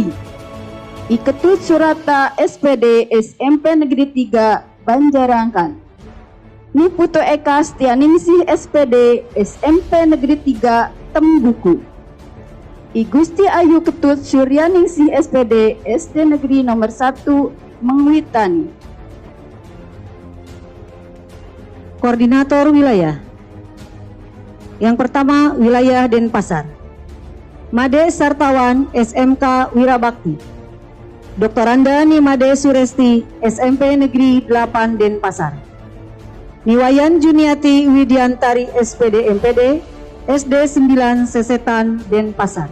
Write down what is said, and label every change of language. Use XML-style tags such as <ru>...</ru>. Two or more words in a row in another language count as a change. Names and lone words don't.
<id>I Ketut Surata SPD SMP Negeri 3 Banjarangkan. Ni Putu Eka Setianingsih SPD SMP Negeri 3 Tembuku. I Gusti Ayu Ketut Suryaningsih SPD SD Negeri nomor 1 Mengwitani. Koordinator wilayah. Yang pertama, wilayah Denpasar. Made Sartawan SMK Wirabakti. Doktoranda Nimade Suresti SMP Negeri 8 Denpasar. Niwayan Juniati Widiantari SPD MPD SD 9 Sesetan Denpasar.</id>